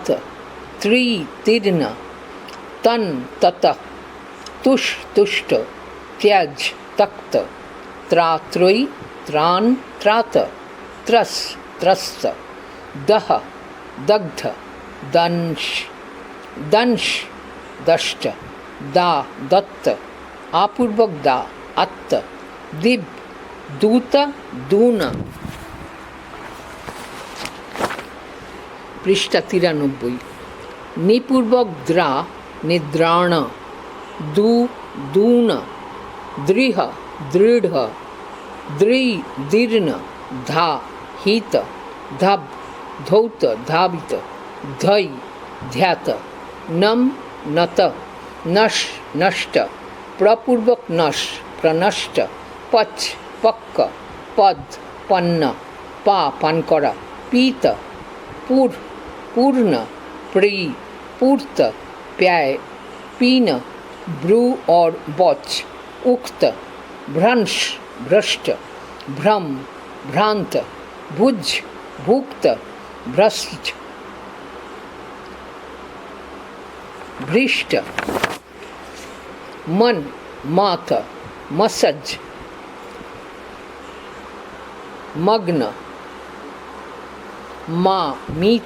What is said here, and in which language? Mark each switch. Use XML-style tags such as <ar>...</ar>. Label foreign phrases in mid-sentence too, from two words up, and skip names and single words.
<sa>ত্রি তীর্ণ, তন তত, তুষ তুষ্ট, ত্যজ তক্ত, ত্রাত্রয়ী ত্রাণ ত্রাত, ত্রস ত্রস্ত, দহ দগ্ধ, দংশ দংশ দষ্ট, দা দত্ত, আপূর্বক দা আত্ত, দিব দূত দূন।</sa> <bn>পৃষ্ঠা 93।</bn> <sa>নিপূর্বক দ্রা নিদ্রাণ, দু দূন, দৃহ দৃঢ়, দৃ দীর্ণ, ধা হিত, ধব ধৌত ধাবিত, ধৈ ধ্যাত, নম নত, নশ নষ্ট, প্রপূর্বক নশ প্রনষ্ট, পচ পক্ক, পদ পন্ন, পা</sa> <bn>পান করা,</bn> <sa>পীত পুর পূর্ণ, প্রি পূর্ত, প্যায় পীন, ब्रू और बच, उक्त, भ्रंश, भ्रष्ट, भ्रम, भ्रांत, भुज, भुक्त, भ्रष्ट, भ्रिष्ट, मन, मात, मसज, मग्न, मा, मीत,</sa>